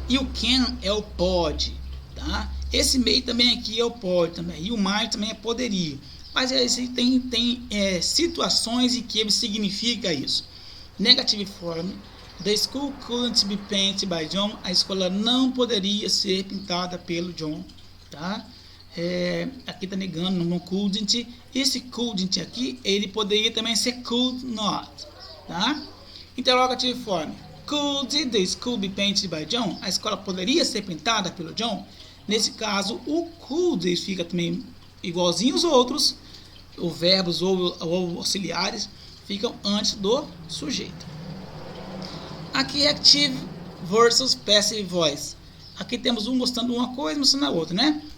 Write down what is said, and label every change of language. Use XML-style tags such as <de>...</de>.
<pt>E o can é o pode, tá? Esse may também aqui é o pode também. E o might também é poderia. Mas tem situações em que ele significa isso.</pt> <en>Negative form. The school couldn't be painted by John.</en> <pt>A escola não poderia ser pintada pelo John, tá? Aqui está negando, não couldn't. Esse couldn't aqui, ele poderia também ser could not, tá?</pt> <en>Interrogative form. Could the school be painted by John?</en> <pt>A escola poderia ser pintada pelo John? Nesse caso, o could fica também igualzinho os outros. Os verbos ou auxiliares ficam antes do sujeito. Aqui é active versus passive voice. Aqui temos um mostrando uma coisa e mostrando a outra, né?</pt>